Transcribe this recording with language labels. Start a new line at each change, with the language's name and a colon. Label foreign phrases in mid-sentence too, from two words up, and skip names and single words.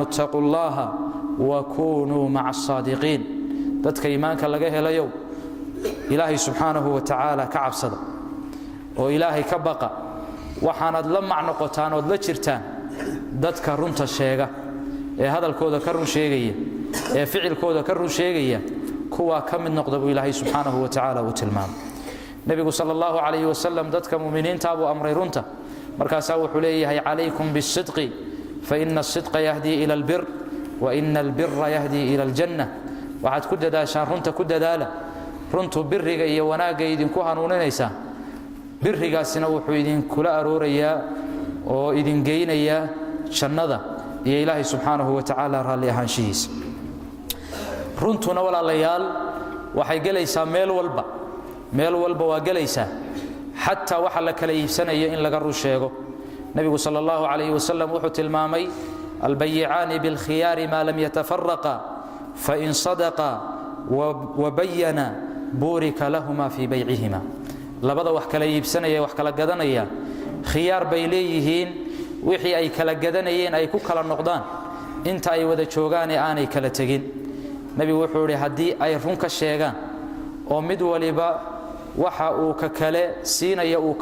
Arabic: اتقوا الله وكونوا مع الصادقين
Somali: dadka iimaanka laga helayo ilaahay
Arabic: سبحانه وتعالى
Somali: ka cabsada oo ilaahay ka baqa waxaanad la macnoqotaan ood la jirtaan dadka runta sheega ee hadalkooda ka run sheegaya ee ficilkooda ka run sheegaya kuwa ka mid noqda buu ilaahay
Arabic: سبحانه وتعالى
Somali: u tilmaamay nabigu
Arabic: صلى الله عليه وسلم
Somali: dadka muuminiinta buu amray runta markaas wuxuu leeyahay
Arabic: عليكم بالصدق فإن الصدق يهدي إلى البر وإن البر يهدي إلى الجنة
Somali: waxaad ku dadaashaan runta ku dadaala runtu birriga iyo wanaagga idinku hanuuninaysa birrigaasina wuxuu idin kula aroorayaa oo idin geynaya jannada iyo ilaahay
Arabic: سبحانه وتعالى
Somali: raalli ahaanshihiisa runtuna walaalayaal waxay galaysaa meel walba waa galaysaa xataa waxa la kala iibsanayo in laga run sheego nabigu
Arabic: صلى الله عليه وسلم
Somali: wuxuu tilmaamay
Arabic: البيعان بالخيار ما لم يتفرقا فإن صدقا وبينا بورك لهما في بيعهما
Somali: labada wax kala iibsanaya wax kala gadanaya khiyaar bay leeyihiin wixii ay kala gadanayeen ay ku kala noqdaan inta ay wada joogaan ee aanay kala tagin nabigu wuxuu yiri hadii ay run ka sheegaan oo mid waliba waxa uu ka kale siinaya uu